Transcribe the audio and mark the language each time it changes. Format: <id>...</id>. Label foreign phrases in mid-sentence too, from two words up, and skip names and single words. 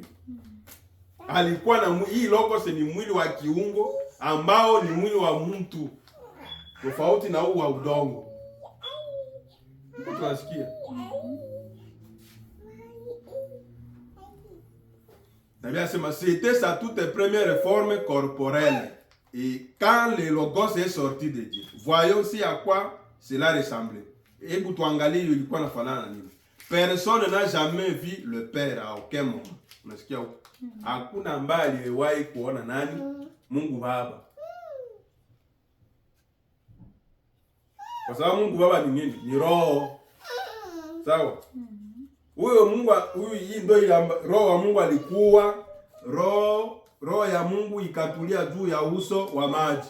<sw>Alikuwa na hii Logos ni mwili wa kiungo ambao ni mwili wa mtu. Tofauti na huu wa udongo. Tunasikia? Nabii asema</sw> <fr>c'était sa toute première forme corporelle. Et quand le Logos est sorti de Dieu, voyons si à quoi cela ressemblait.</fr> <sw>Hebu tuangalie ilikuwa inafanana na nini.</sw> <fr>Personne n'a jamais vu le Père à aucun moment.</fr> <sw>Unasikia huko? Hakuna ambaye aliyewahi kuona nani? Mungu Baba. Kwa sababu Mungu Baba ni nini? Ni roho. Sawa? Huyo Mungu hii ndio ile roho wa Mungu alikuwa roho ya Mungu ikatulia juu ya uso wa maji.</sw>